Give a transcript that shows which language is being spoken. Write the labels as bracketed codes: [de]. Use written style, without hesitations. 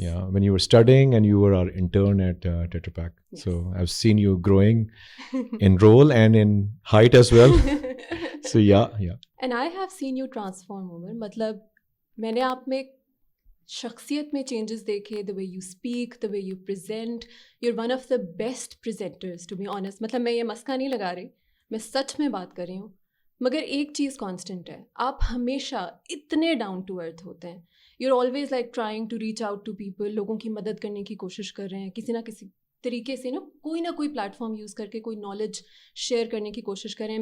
[en] Yeah, when you were studying and you were our intern at Tetra Pak. Yes. So I've seen you growing in role and in height as well. So yeah. And I have seen you transform, Umar. [ur] مطلب میں نے آپ میں شخصیت میں changes دیکھے. [en] the way you speak, the way you present, you're one of the best presenters, to be honest. [ur] مطلب میں یہ مسکا نہیں لگا رہی، میں سچ میں بات کر رہی ہوں. مگر ایک چیز کانسٹنٹ ہے، آپ ہمیشہ اتنے ڈاؤن ٹو ارتھ ہوتے ہیں. [en] you are always like trying to reach out to people, [ur] لوگوں کی مدد کرنے کی کوشش کر رہے ہیں کسی نہ کسی طریقے سے، کوئی نہ کوئی پلیٹ فارم یوز کر کے کوئی نالج شیئر کرنے کی کوشش کر رہے ہیں.